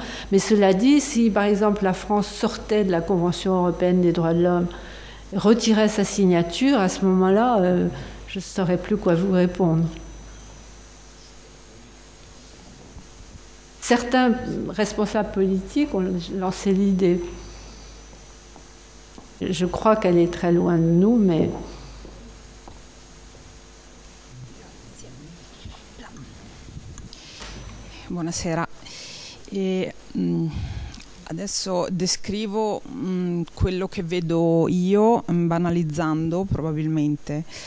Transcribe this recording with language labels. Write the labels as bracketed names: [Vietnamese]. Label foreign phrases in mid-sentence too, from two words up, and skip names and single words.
[French] Mais cela dit, si par exemple la France sortait de la Convention européenne des droits de l'homme, retirait sa signature, à ce moment-là, je ne saurais plus quoi vous répondre. Certains responsables politiques ont lancé l'idée. Je crois qu'elle est très loin de nous, mais... [Italian] Buonasera. Adesso descrivo quello che vedo io, banalizzando probabilmente.